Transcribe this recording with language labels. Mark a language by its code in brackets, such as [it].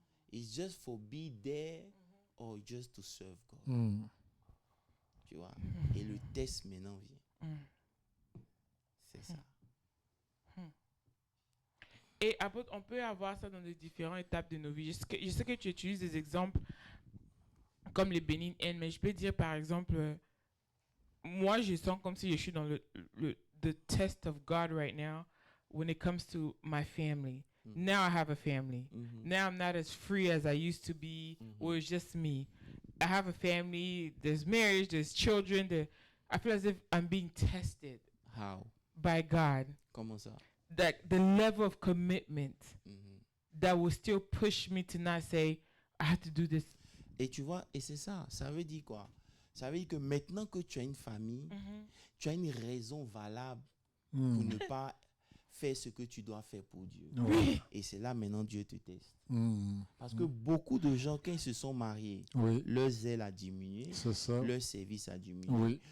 [en] It's just for be there or just to serve God. [fr] Tu vois? Et le test maintenant vient. C'est ça. Et après, on peut avoir ça dans les différentes étapes de nos vies. Je sais que tu utilises des exemples comme les Benin N, mais je peux dire par exemple, moi je sens comme si je suis dans [en] the test of God right now when it comes to my family. Now I have a family. Now I'm not as free as I used to be, or it's just me. I have a family, there's marriage, there's children. I feel as if I'm being tested. How? By God. [fr] Comment ça? [en] That the level of commitment that will still push me to not say, I have to do this. [fr] Et tu vois, et c'est ça, ça veut dire quoi? Ça veut dire que maintenant que tu as une famille, tu as une raison valable pour ne pas faire ce que tu dois faire pour Dieu. Et c'est là maintenant Dieu te teste. Parce que beaucoup de gens, quand ils se sont mariés, leur zèle a diminué, leur service a diminué.